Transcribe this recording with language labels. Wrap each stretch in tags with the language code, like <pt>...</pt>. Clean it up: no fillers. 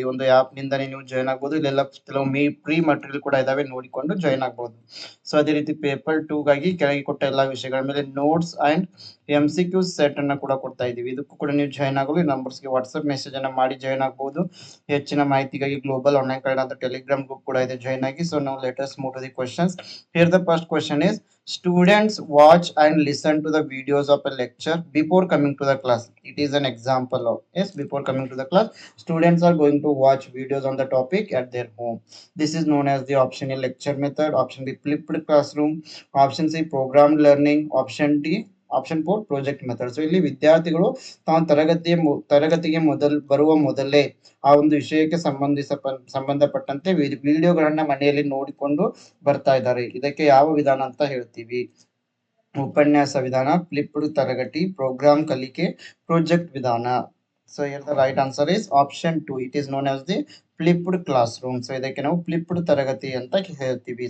<kn>ಈ ಒಂದು ಆಪ್ ನಿಂದಾನೇ ನೀವು ಜಾಯಿನ್ ಆಗಬಹುದು. ಇಲ್ಲೆಲ್ಲ ಕೆಲವು ಪ್ರೀ ಮಟೀರಿಯಲ್ ಕೂಡ ಇದಾವೆ, ನೋಡಿಕೊಂಡು ಜಾಯಿನ್ ಆಗಬಹುದು. ಸೊ ಅದೇ ರೀತಿ ಪೇಪರ್ 2 ಗಾಗಿ ಕೆಳಗೆ ಕೊಟ್ಟ ಎಲ್ಲಾ ವಿಷಯಗಳ ಮೇಲೆ ನೋಟ್ಸ್ ಅಂಡ್ MCQ ಸೆಟ್ ಅನ್ನ ಕೂಡ ಕೊಡ್ತಾ ಇದೀವಿ. ಇದಕ್ಕೂ ಕೂಡ ನೀವು ಜಾಯಿನ್ ಆಗಲು ಈ ನಂಬರ್ಸ್ಗೆ ವಾಟ್ಸ್ಆಪ್ ಮೆಸೇಜ್ ಅನ್ನ ಮಾಡಿ ಜಾಯಿನ್ ಆಗಬಹುದು. ಹೆಚ್ಚಿನ ಮಾಹಿತಿಗಾಗಿ ಗ್ಲೋಬಲ್ ಆನ್ಲೈನ್ ಕನ್ನಡ ಅಂತ ಟೆಲಿಗ್ರಾಮ್ ಗ್ರೂಪ್ ಕೂಡ ಇದೆ, ಜಾಯಿನ್ ಆಗಿ.</kn> <en>So ನಾವು let us move to the questions. Here the first question is, students watch and listen to the videos of a lecture before coming to the class. It is an example of, yes, before coming to the class students are going to watch videos on the topic at their home. This is known as the option A lecture method, option B flipped classroom, option C programmed learning, option 4 project method.</en> <kn>So ಇಲ್ಲಿ ವಿದ್ಯಾರ್ಥಿಗಳು ತಾವು ತರಗತಿಗೆ ಬರುವ ಮೊದಲೇ ಆ ಒಂದು ವಿಷಯಕ್ಕೆ ಸಂಬಂಧಪಟ್ಟಂತೆ ವಿಡಿಯೋಗಳನ್ನ ಮನೆಯಲ್ಲಿ ನೋಡಿಕೊಂಡು ಬರ್ತಾ ಇದ್ದಾರೆ. ಇದಕ್ಕೆ ಯಾವ ವಿಧಾನ ಅಂತ ಹೇಳ್ತೀವಿ? ಉಪನ್ಯಾಸ ವಿಧಾನ, ಫ್ಲಿಪ್ಡ್ ತರಗತಿ, ಪ್ರೋಗ್ರಾಮ್ ಕಲಿಕೆ, ಪ್ರಾಜೆಕ್ಟ್ ವಿಧಾನ.</kn> <en>So here the right answer is option 2. It is known as the flipped classroom.</en> <kn>So ಇದಕ್ಕೆ ನಾವು flipped ತರಗತಿ ಅಂತ ಹೇಳ್ತೀವಿ.</kn>